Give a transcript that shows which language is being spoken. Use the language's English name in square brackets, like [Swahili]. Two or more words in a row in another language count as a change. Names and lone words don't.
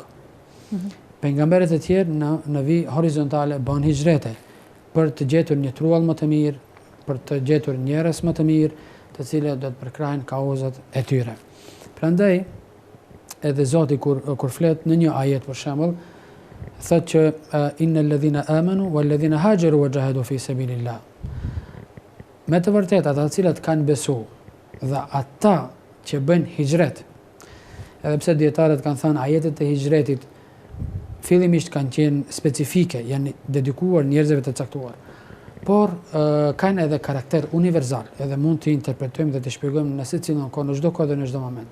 [Albanian] Pejgamberët e tjerë në vijë horizontale bën hijrete për të gjetur një truall më të mirë, për të gjetur njerëz më të mirë, të cilët do të përkrajnë kauzat e tyre. Prandaj edhe Zoti kur flet në një ajet për shembull, thotë që [Arabic] إن الذين آمنوا والذين هاجروا وجاهدوا في سبيل الله. [Albanian] Me të vërtetë ata të cilët kanë besu dhe ata që bëjnë hijret, edhe pse dietarët kanë thënë ajetet e hijretit fillimisht kanë qenë specifike, janë dedikuar njerëzve të caktuar, por kanë edhe karakter universal, edhe mund të interpretojmë dhe të shpjegojmë në secilën kohë, në çdo kohë dhe në çdo moment.